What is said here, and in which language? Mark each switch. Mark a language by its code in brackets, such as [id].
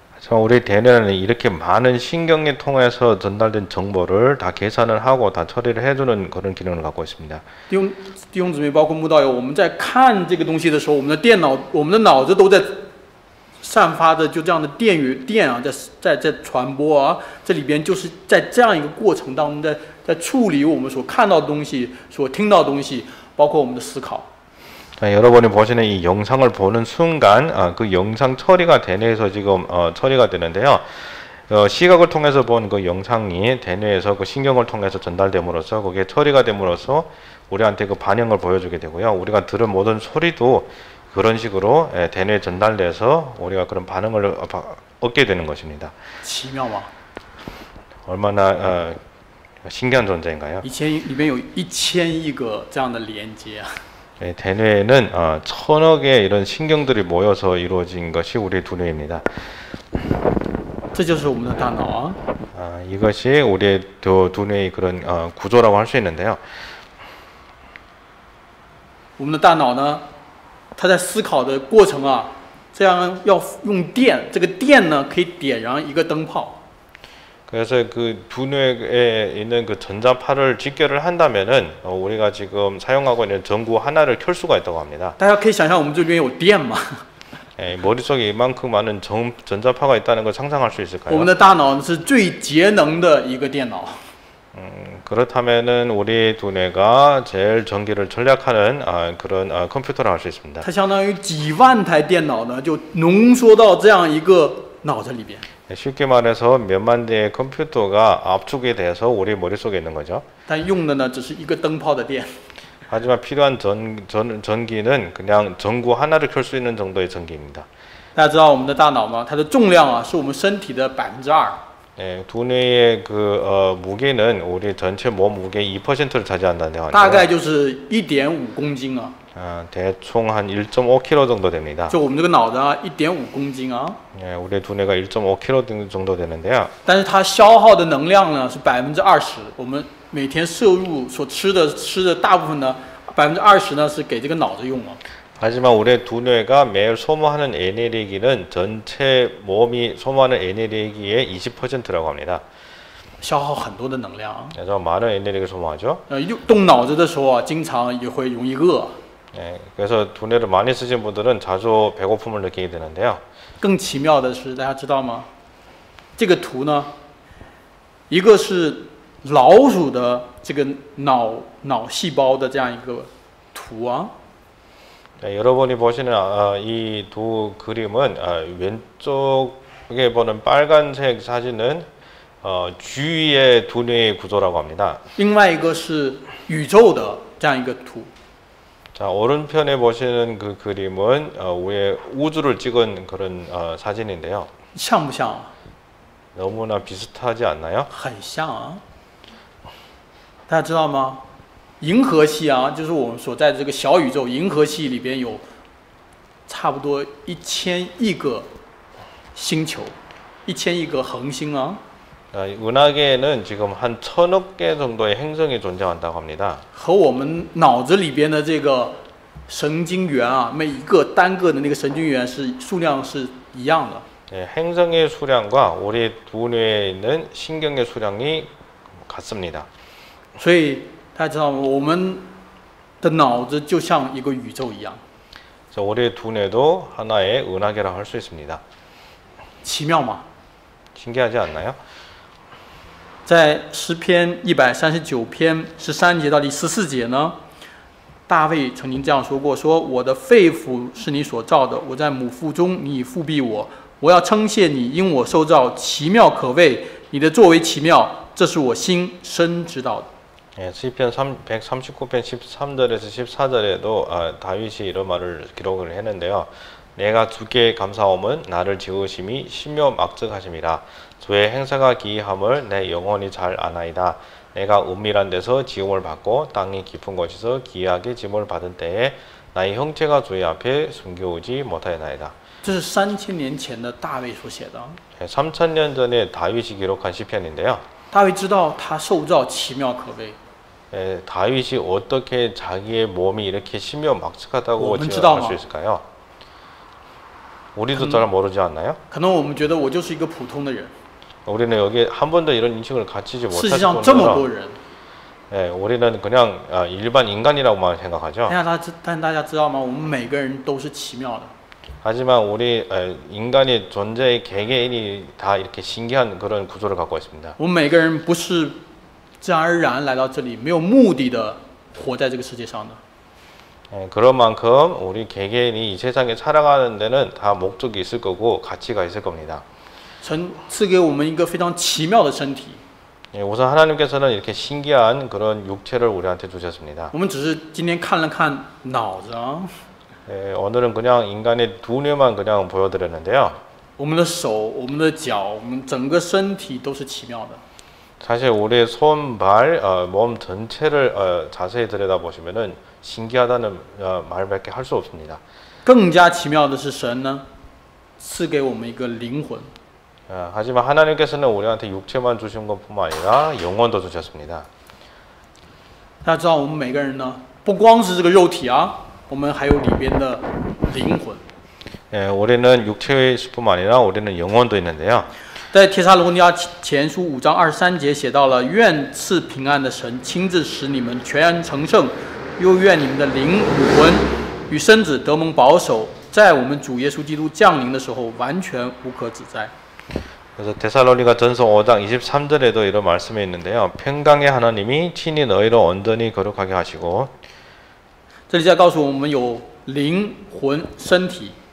[ko] 우리 대뇌는 이렇게 많은 신경이 통해서 전달된 정보를 다 계산을 하고 다 처리를 해주는 그런 기능을 갖고 있습니다. [zh] 弟兄姊妹，包括慕道友，我们在看这个东西的时候，我们的电脑、我们的脑子都在散发着就这样的电啊，在传播啊，这里边就是在这样一个过程当中，在处理我们所看到的东西、所听到的东西，包括我们的思考。 [ko] 자, 여러분이 보시는 이 영상을 보는 순간 그 영상 처리가 대뇌에서 지금 처리가 되는데요. 시각을 통해서 본 그 영상이 대뇌에서 그 신경을 통해서 전달됨으로써 그게 처리가 됨으로써 우리한테 그 반응을 보여주게 되고요. 우리가 들은 모든 소리도 그런 식으로 대뇌에 전달돼서 우리가 그런 반응을 얻게 되는 것입니다. [zh] 奇妙吗？ [ko] 얼마나 신기한 존재인가요? [zh] 里面有1000亿个这样的连接啊。 [ko] 대뇌에는 1000억의 이런 신경들이 모여서 이루어진 것이 우리의 두뇌입니다. [zh] 这就是我们的大脑啊。 [ko] 이것이 우리의 두뇌의 그런 구조라고 할 수 있는데요. [zh] 我们的大脑呢，它在思考的过程啊，这样要用电，这个电呢可以点燃一个灯泡。 [ko] 그래서 그 두뇌에 있는 그 전자파를 직결을 한다면은 우리가 지금 사용하고 있는 전구 하나를 켤 수가 있다고 합니다. [zh] 大家可以想象我们这边有电吗？ [ko] 머릿속에 이만큼 많은 전자파가 있다는 걸 상상할 수 있을까요? [zh] 我们的大脑是最节能的一个电脑。 [ko] 그렇다면은 우리 두뇌가 제일 전기를 절약하는 그런 컴퓨터를 할 수 있습니다. [zh] 它相当于几万台电脑呢，就浓缩到这样一个脑子里边。 [ko] 쉽게 말해서 몇만 대의 컴퓨터가 압축이 돼서 우리 머릿속에 있는 거죠. [zh] 但用的呢只是一个灯泡的电。 [ko] 하지만 필요한 전기는 그냥 전구 하나를 켤 수 있는 정도의 전기입니다. [zh] 大家知道我们的大脑吗？它的重量啊是我们身体的2%。 [ko] 네, 두뇌의 그 무게는 우리 전체 몸 무게의 2%를 차지한다는데 요. [zh] 大概就是1.5公斤啊。 [ko] 대충 한 1.5kg 정도 됩니다. [zh] 就我们这个脑子啊，1.5公斤啊。 [ko] 네, 우리 두뇌가 1.5kg 정도 되는데요. [zh] 但是它消耗的能量呢是20%。我们每天摄入所吃的大部分呢，20%呢是给这个脑子用啊。 [ko] 하지만 우리 두뇌가 매일 소모하는 에너지는 전체 몸이 소모하는 에너지의 20%라고 합니다. [zh] 消耗很多的能量。 [ko] 그래서 많은 에너지를 소모하죠. [zh] 动脑子的时候啊，经常也会容易饿。 [ko] 네, 그래서 두뇌를 많이 쓰신 분들은 자주 배고픔을 느끼게 되는데요. [zh] 更奇妙的是，大家知道吗？这个图呢，一个是老鼠的这个脑细胞的这样一个图啊。 [ko] 네, 여러분이 보시는 이 두 그림은 왼쪽에 보는 빨간색 사진은 쥐의 두뇌의 구조라고 합니다. [zh] 另外一个是宇宙的这样一个图。 [ko] 자, 오른편에 보시는 그 그림은 위에 우주를 찍은 그런 사진인데요. [zh] 像不像？ [ko] 너무나 비슷하지 않나요? [zh] 很像啊。大家知道吗？银河系啊，就是我们所在的这个小宇宙，银河系里边有差不多1000亿个星球，1000亿个恒星啊。 [ko] 은하계에는 지금 한 1000억 개 정도의 행성이 존재한다고 합니다. [zh] 和我们脑子里边的这个神经元啊，每一个单个的那个神经元是数量是一样的。 [ko] 행성의 수량과 우리 두뇌에 있는 신경의 수량이 같습니다. [zh] 所以大家知道，我们的脑子就像一个宇宙一样， [ko] 그래서 우리 두뇌도 하나의 은하계라 할 수 있습니다. [zh] 奇妙吗？ [ko] 신기하지 않나요? [zh] 在诗篇139篇13节到第14节呢，大卫曾经这样说过：说我的肺腑是你所造的，我在母腹中，你已复庇我。我要称谢你，因我受造奇妙可畏，你的作为奇妙，这是我心深知道的。 [ko] 시편 139편 13절에서 14절에도 다윗이 이런 말을 기록을 했는데요. 내가 주께 감사함은 나를 지으심이 신묘막측하심이라. 주의 행사가 기이함을 내 영혼이 잘 아나이다. 내가 은밀한 데서 지음을 받고 땅이 깊은 곳에서 기이하게 지음을 받은 때에 나의 형체가 주의 앞에 숨겨오지 못하였나이다. [zh] 这是3000年前的大卫所写的。 [ko] 3000년 전에 다윗이 기록한 시편인데요. [zh] 大卫知道他受造奇妙可畏。 [ko] 다윗이 어떻게 자기의 몸이 이렇게 신묘막측하다고 할 수 있을까요? 우리도 잘 모르지 않나요? [zh] 可能我们觉得我就是一个普通的人。 [ko] 우리는 여기 한 번도 이런 인식을 갖추지 못할 [zh] 世界上这么多人。 [ko] 우리는 그냥 일반 인간이라고만 생각하죠. [zh] 但大家知道吗？我们每个人都是奇妙的。 [ko] 하지만 우리 인간의 존재의 개개인이 다 이렇게 신기한 그런 구조를 갖고 있습니다. [zh] 我们每个人不是自然而然来到这里，没有目的的活在这个世界上的。 [ko] 그런 만큼 우리 개개인이 이 세상에 살아가는 데는 다 목적이 있을 거고 가치가 있을 겁니다. [zh] 神赐给我们一个非常奇妙的身体。 [ko] 우선 하나님께서는 이렇게 신기한 그런 육체를 우리한테 주셨습니다. [zh] 我们只是今天看了看脑子啊。 [ko] 오늘은 그냥 인간의 두뇌만 그냥 보여드렸는데요. [zh] 我们的手、我们的脚、我们整个身体都是奇妙的。 [ko] 사실 우리의 손, 발, 몸 전체를 자세히 들여다보시면은 신기하다는 말밖에 할 수 없습니다. [zh] 更加奇妙的是神呢，赐给我们一个灵魂。 [ko] 하지만 하나님께서는 우리한테 육체만 주신 것뿐만 아니라 영혼도 주셨습니다. [zh] 大家知道，我们每个人呢，不光是这个肉体啊，我们还有里边的灵魂。 [ko] 우리는 육체뿐만 아니라 우리는 영혼도 있는데요. [zh] 在帖撒罗尼迦前书5章23节写到了：愿赐平安的神亲自使你们全然成圣，又愿你们的灵与魂与身子得蒙保守，在我们主耶稣基督降临的时候完全无可指摘。 [ko] 그래서 데살로니가 전서 5장 23절에도 이런 말씀이 있는데요. 평강의 하나님이 친히 너희를 온전히 거룩하게 하시고 [zh] 这里在告诉我们有灵魂身体。